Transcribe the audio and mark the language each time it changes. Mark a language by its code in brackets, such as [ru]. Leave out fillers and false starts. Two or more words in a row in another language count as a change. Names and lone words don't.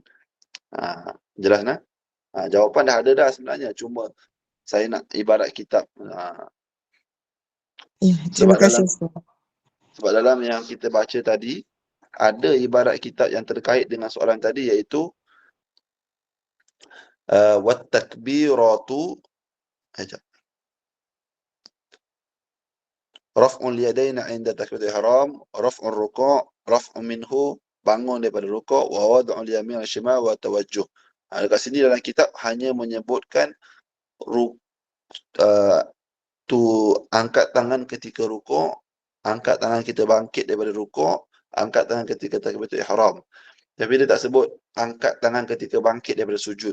[ms] Jelas nak? Jawapan dah ada dah sebenarnya, cuma saya nak ibarat kitab. Ya, terima Sebab kasih dalam Ustaz. sebab dalam yang kita baca tadi ada ibarat kitab yang terkait dengan soalan tadi, iaitu [ar] والتكبيرة رفع اليدين عند تكبيرة الإحرام، رفع الركوع، رفع منه, [ms] bangun daripada rukuk, [ar] ووضع اليمين والشمال والتوجه. [ms] Dekat sini dalam kitab hanya menyebutkan angkat tangan ketika rukuk, angkat tangan kita bangkit daripada rukuk, angkat tangan ketika [ar] تكبيرة الإحرام. [ms] Tapi dia tak sebut angkat tangan ketika bangkit daripada sujud.